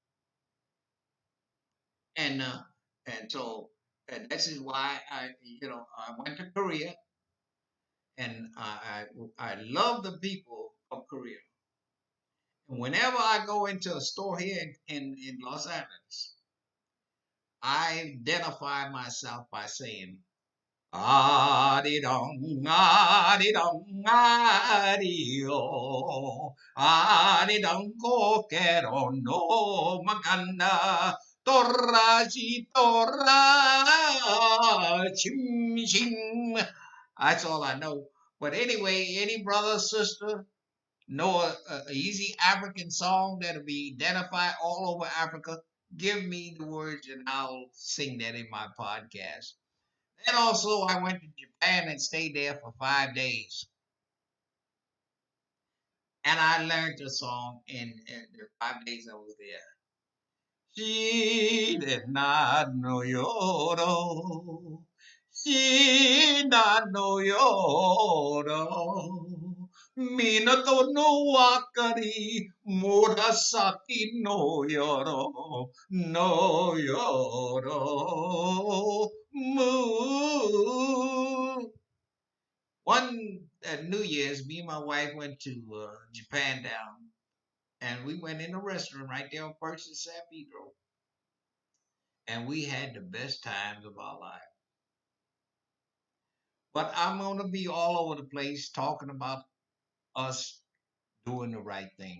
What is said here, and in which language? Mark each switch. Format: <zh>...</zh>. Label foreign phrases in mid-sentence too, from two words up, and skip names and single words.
<en>And and this is why I went to Korea, and I love the people of Korea. And whenever I go into a store here in Los Angeles, I identify myself by saying Adi dong, adi dong, adi o, adi dong kokero no maganda, torra si torra, chim chim. That's all I know. But anyway, any brother, sister, know a easy African song that'll be identified all over Africa, give me the words and I'll sing that in my podcast. And also, I went to Japan and stayed there for 5 days. And I learned the song in the 5 days I was there. She did not know Yoro. She not know Yoro. Minato no wakari, Murasaki no Yoro, no Yoro. Moo. One at New Year's, me and my wife went to Japan down, and we went in a restaurant right there on First and San Pedro, and we had the best times of our life. But I'm gonna be all over the place talking about us doing the right thing.</en>